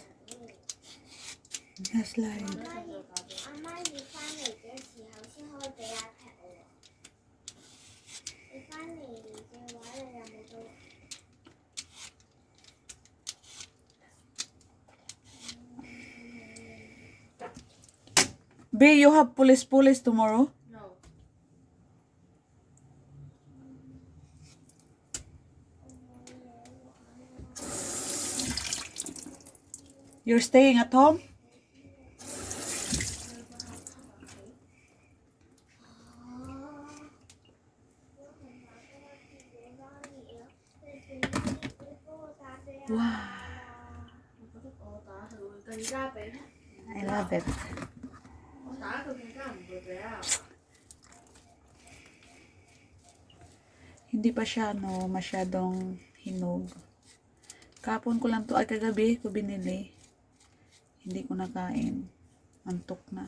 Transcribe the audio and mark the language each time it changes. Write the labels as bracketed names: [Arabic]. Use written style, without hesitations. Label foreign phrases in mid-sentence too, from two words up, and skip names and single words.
[Filipino] Na-slide. [Cantonese] 阿媽要翻嚟嘅時候先可以俾 iPad 我喎。你翻嚟嘅話，你有冇到？ [English] B, you have police tomorrow? No. You're staying at home? Wow, [Cantonese] 我覺得我打佢會更加俾， [English] I love it. [Cantonese] 我打佢更加唔會俾啊！ [Filipino] Hindi pa siya masyadong hinog. Kapon ko lang to, ay kagabi ko binili. Hindi ko nakain. Antok na.